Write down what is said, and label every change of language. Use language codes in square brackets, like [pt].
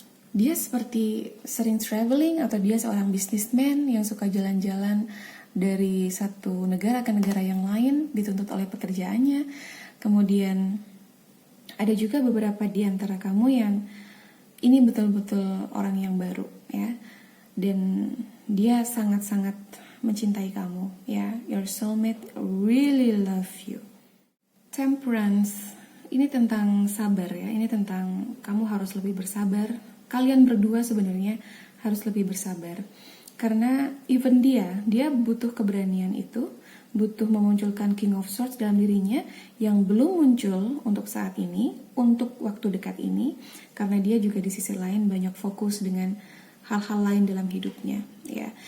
[id] Dia seperti sering traveling, atau dia seorang businessman yang suka jalan-jalan dari satu negara ke negara yang lain, dituntut oleh pekerjaannya. Kemudian ada juga beberapa di antara kamu yang ini betul-betul orang yang baru, ya. Dan dia sangat-sangat mencintai kamu, ya. [en] Your soulmate really love you. [id] Temperance, ini tentang sabar ya. Ini tentang kamu harus lebih bersabar. Kalian berdua sebenarnya harus lebih bersabar. Karena even dia butuh keberanian itu, butuh memunculkan King of Swords dalam dirinya yang belum muncul untuk saat ini, untuk waktu dekat ini, karena dia juga di sisi lain banyak fokus dengan hal-hal lain dalam hidupnya, ya.